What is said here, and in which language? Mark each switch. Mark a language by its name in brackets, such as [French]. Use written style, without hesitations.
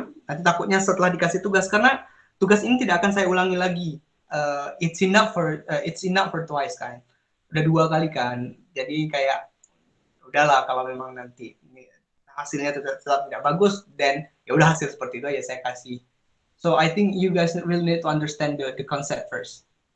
[Indonesian] Nanti takutnya setelah dikasih tugas, karena tugas ini tidak akan saya ulangi lagi. [English] It's enough for twice kan. [Indonesian] Udah 2 kali kan. Jadi kayak udahlah kalau memang nanti hasilnya tetap tidak bagus, then ya udah hasil seperti itu aja saya kasih. [English] So I think you guys really need to understand the concept first.